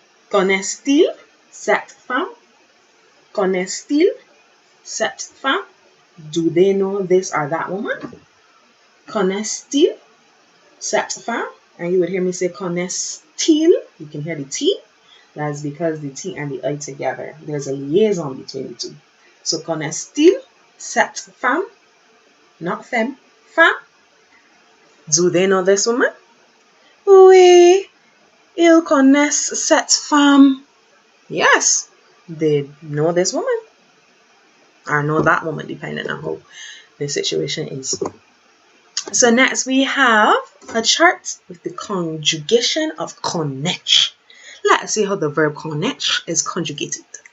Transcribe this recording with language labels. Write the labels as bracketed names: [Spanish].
[French] Connaissent-ils cette femme? Connaissent-ils cette femme? [English] Do they know this or that woman? [French] Connaissent-ils cette femme? [English] And you would hear me say connaissent-ils. You can hear the T. That's because the T and the I together. There's a liaison between the two. [French] So connaissent-ils cette femme? Not femme. Femme. [English] Do they know this woman? [French] Oui, ils connaissent cette femme. [English] Yes, they know this woman. Or know that woman, depending on how the situation is. So next we have a chart with the conjugation of connaître. Let's see how the verb connaître is conjugated.